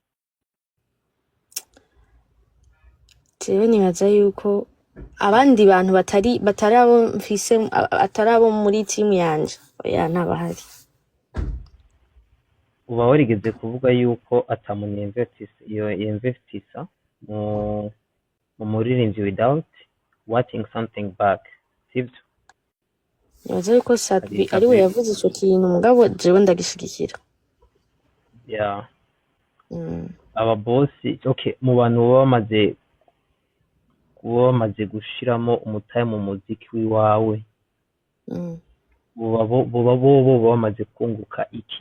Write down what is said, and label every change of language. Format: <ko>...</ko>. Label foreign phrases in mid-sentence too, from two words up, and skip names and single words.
<rn>Jewe nibaza yuko abandi bantu batari abo mfise, atari abo muri team yanje, oya ntabahari. Uba warigeze kuvuga yuko atamuntu yemvertisa mu muririmbyi</rn> <en>without wanting something back,</en> <rn>sibyo? Nibaza yuko Sadbi ari we yavuze ico kintu, mugabo jewe ndagishigikira. Yeah. Aba bosi, okay, mu bantu baba bamaze gushiramo umutahe mu muziki wiwawe, bo bamaze kunguka iki?</rn>